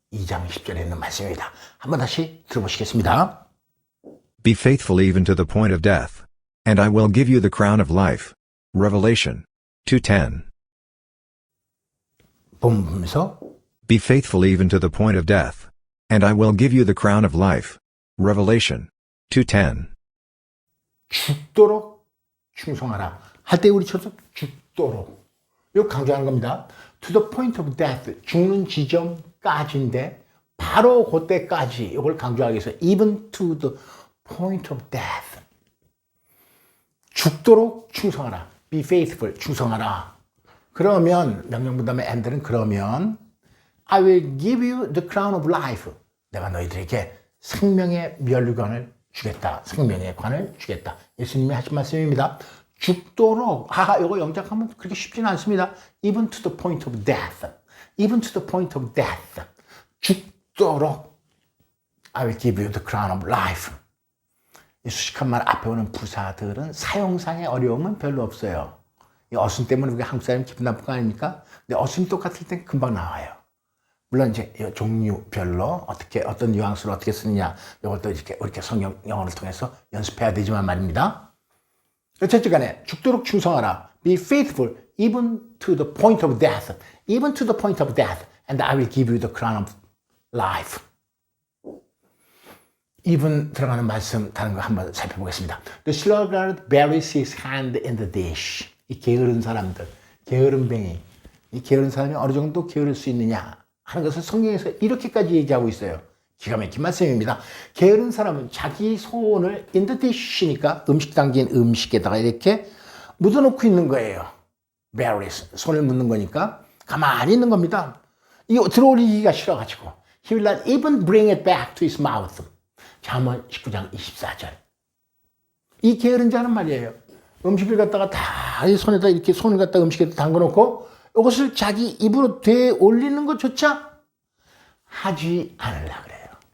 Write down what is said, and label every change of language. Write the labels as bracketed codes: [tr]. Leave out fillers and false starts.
[ko] 2장 10절에 있는 말씀입니다. 한번 다시 들어보시겠습니다. [en] Be faithful even to the point of death, and I will give you the crown of life. Revelation 2:10. [ko] 보면서 [en] Be faithful even to the point of death, and I will give you the crown of life. Revelation 2:10. [ko] 죽도록 충성하라 할 때 우리처럼 죽도록 이거 강조하는 겁니다. [en] To the point of death [ko] 죽는 지점까지인데 바로 그때까지 이걸 강조하기 위해서 [en] even to the point of death [ko] 죽도록 충성하라. [en] Be faithful [ko] 충성하라. 그러면 명령문 다음에 and는 그러면 [en] I will give you the crown of life. [ko] 내가 너희들에게 생명의 면류관을 주겠다. 생명의 관을 주겠다. 예수님이 하신 말씀입니다. 죽도록 이거 영작하면 그렇게 쉽지는 않습니다. [en] Even to the point of death. Even to the point of death. [ko] 죽도록 [en] I will give you the crown of life. [ko] 이 수식한 말 앞에 오는 부사들은 사용상의 어려움은 별로 없어요. 이 어순 때문에 우리가 한국 사람이 기분 나쁜 거 아닙니까? 근데 어순이 똑같을 땐 금방 나와요. 물론 이제 종류별로 어떤 뉘앙스로 어떻게 쓰느냐 이것도 이렇게 성경 영어를 통해서 연습해야 되지만 말입니다. 어쨌든 간에 죽도록 충성하라. [en] Be faithful even to the point of death. Even to the point of death. And I will give you the crown of life. [ko] even 들어가는 말씀 다른 거 한번 살펴보겠습니다. [en] The sluggard buries his hand in the dish. [ko] 이 게으른 사람들, 게으름뱅이. 이 게으른 사람이 어느 정도 게으를 수 있느냐 하는 것을 성경에서 이렇게까지 얘기하고 있어요. 기가 막힌 말씀입니다. 게으른 사람은 자기 손을 [en] in the dish [ko] 니까 음식 담긴 음식에다가 이렇게 묻어놓고 있는 거예요. buries, 손을 묻는 거니까 가만히 있는 겁니다. 이거 들어올리기가 싫어가지고 [en] He will not even bring it back to his mouth. [ko] 잠언 19장 24절. 이 게으른 자는 말이에요. 음식을 갖다가 다 이 손에다 이렇게 손을 갖다 음식에다 담궈놓고 이것을 자기 입으로 되올리는 것조차 하지 않으려고 그래요.